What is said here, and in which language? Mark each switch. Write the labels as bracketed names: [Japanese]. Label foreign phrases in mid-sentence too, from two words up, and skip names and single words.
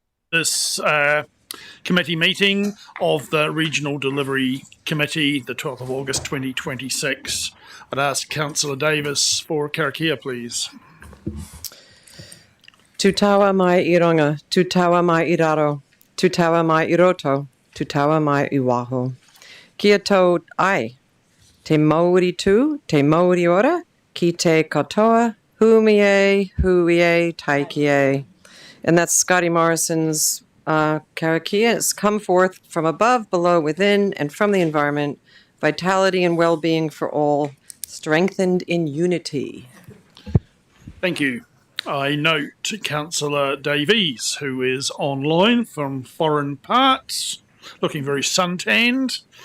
[English] this committee meeting of the Regional Delivery Committee, the 12th of August 2026. I'd ask Councillor Davis for Karakia, please. [Māori] Tu taua mai I ronga, tu taua mai I raro, tu taua mai I roto, tu taua mai I waho. Kia tau ai, te mauri tū, te mauri ora, ki te katoa, huie, taikie. [English] And that's Scotty Morrison's Karakia. It's come forth from above, below, within, and from the environment, vitality and well-being for all, strengthened in unity. Thank you. I note Councillor Davies, who is online from foreign parts, looking very suntanned.